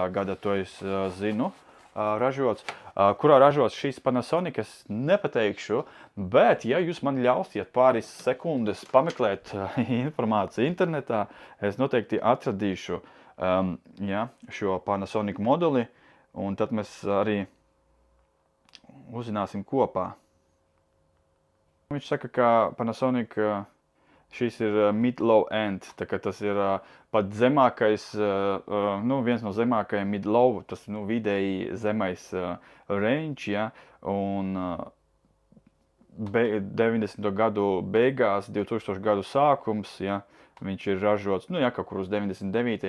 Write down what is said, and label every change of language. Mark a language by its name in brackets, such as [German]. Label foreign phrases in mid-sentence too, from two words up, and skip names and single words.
[Latvian] gada, to es zinu, ražots, kurā ražots šīs Panasonic, es nepateikšu, bet, ja jūs man ļausiet pāris sekundes pameklēt informāciju internetā, es noteikti atradīšu šo Panasonic modeli, un tad mēs arī uzzināsim kopā. Viņš saka, ka Panasonic šis ir [English] mid-low end, [Latvian] tā kā tas ir pat zemākais, nu, viens no zemākajiem mid-low, tas, nu, vidēji zemais range, ja, un 90. gadu beigās, 2000 gadu sākums, ja, viņš ir ražots, kaut kur uz 99.